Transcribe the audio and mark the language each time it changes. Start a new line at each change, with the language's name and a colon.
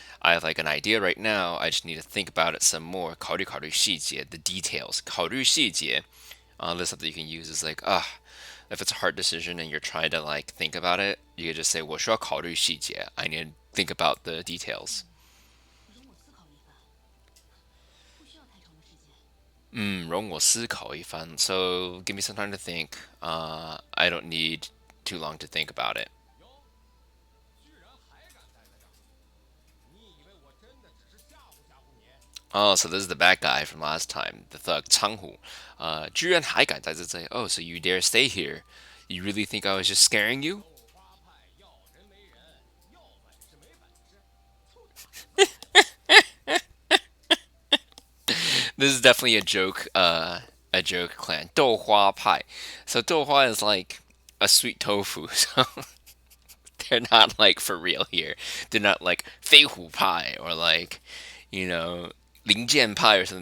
English: I have like an idea right now. I just need to think about it some more.
Chinese: 考虑细节,
English: the details.
Chinese: 考虑细节.
English: This is something you can use is like, if it's a hard decision and you're trying to like think about it, you could just say,
Chinese: 我需要考虑细节.
English: I need to think about the details.
Chinese: 容我思考一番，不需要太长的时间。容我思考一番.
English: So give me some time to think. I don't need too long to think about it.
Chinese: 哟，居然还敢待在这儿！你以为我真的只是吓唬吓唬你？
English: Oh, so this is the bad guy from last time, the thug Changhu.
Chinese: 居然还敢在这里.
English: Oh, so you dare stay here? You really think I was just scaring you?
Chinese: 豆花派要人没人，要本事没本事，
English: This is definitely a joke clan. 豆花派.So 豆花 is like a sweet tofu. So they're not like for real here. They're not like 飞虎派 or like, 零件派 or something.